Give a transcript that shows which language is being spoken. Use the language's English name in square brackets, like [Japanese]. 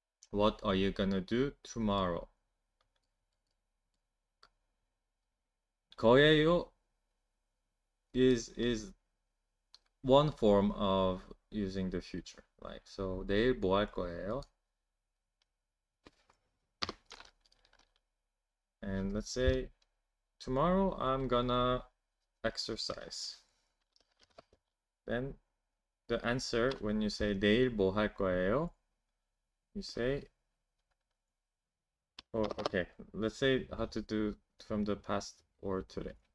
[English] What are you gonna do tomorrow? 거예요 is one form of using the future. Like, so [Korean] 내일 뭐 할 거예요? [English] And let's say tomorrow I'm gonna exercise. Then the answer when you say [Korean] 내일 뭐 할 거예요? [English] You say, oh, okay, let's say how to do from the past or today.